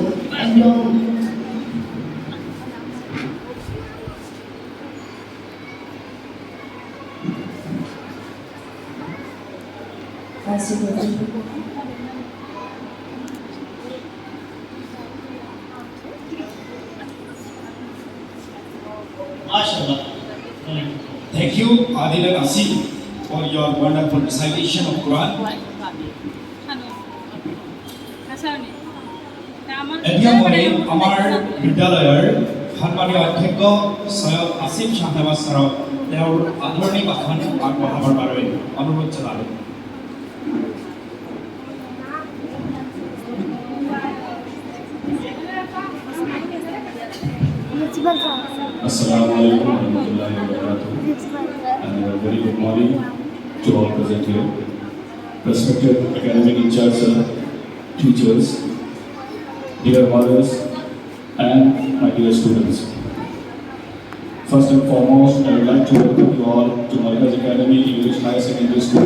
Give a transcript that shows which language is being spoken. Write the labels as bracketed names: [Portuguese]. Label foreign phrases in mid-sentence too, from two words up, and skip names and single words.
[English] And your I seek refuge. MashaAllah. Thank you, Adil and Asif, for your wonderful recitation of Quran. [Assamese] এতিয়া মই আমাৰ বিদ্যালয়ৰ সন্মানীয় অধ্যক্ষ সৈয়দ আসিফ সাহেব ছাৰক তেওঁৰ আদৰণি ভাষণ আগবঢ়াবৰ বাবে অনুৰোধ জনালোঁ। [Arabic] السلام عليكم ورحمة الله وبركاته. [English] And a very good morning to all present here. Respected academic in charge, sir, teachers, dear mothers, and my dear students. First and foremost, I would like to welcome you all to Markaz Academy English Higher Secondary School.